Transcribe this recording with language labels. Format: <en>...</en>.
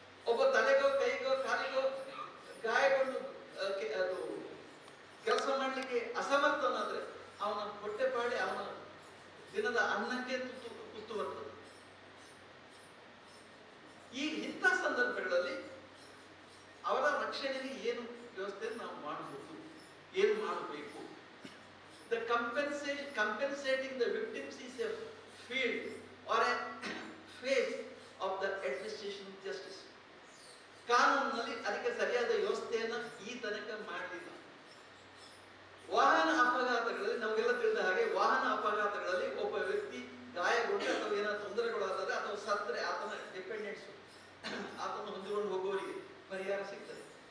<kn>ಒಬ್ಬ ತಲೆಗೋ ಕೈಗೋ ಕಾಲಿಗೋ ಗಾಯಗೊಂಡು ಅದು ಕೆಲಸ ಮಾಡಲಿಕ್ಕೆ ಅಸಮರ್ಥನಾದ್ರೆ ಅವನ ಹೊಟ್ಟೆಪಾಡಿ ಅವನ ದಿನದ ಅನ್ನಕ್ಕೆ ಕುತ್ತು ಬರ್ತದೆ. ಇಂಥ ಸಂದರ್ಭಗಳಲ್ಲಿ ಅವರ ರಕ್ಷಣೆಗೆ ಏನು ವ್ಯವಸ್ಥೆ ನಾವು ಮಾಡಬಹುದು, ಏನು ಮಾಡಬೇಕು?</kn> <en>The compensating the victims is a field or a phase of the administration of justice.</en> <kn>ಕಾನೂನಿನಲ್ಲಿ ಅದಕ್ಕೆ ಸರಿಯಾದ ವ್ಯವಸ್ಥೆಯನ್ನು ಈ ತನಕ ಮಾಡಲಿಲ್ಲ. ವಾಹನ ಅಪಘಾತಗಳಲ್ಲಿ ನಮಗೆಲ್ಲ ತಿಳಿದ ಹಾಗೆ ವಾಹನ ಅಪಘಾತಗಳಲ್ಲಿ ಒಬ್ಬ ವ್ಯಕ್ತಿ ಗಾಯಗೊಂಡು ಅಥವಾ ಏನಾದ್ರು ತೊಂದರೆಗಳಾದರೆ ಅಥವಾ ಸತ್ತರೆ ಆತನ ಡಿಪೆಂಡೆಂಟ್ಸ್ ಆತನ ಹೊಂದಿಕೊಂಡು ಹೋಗುವವರಿಗೆ ಪರಿಹಾರ ಸಿಗ್ತದೆ.</kn>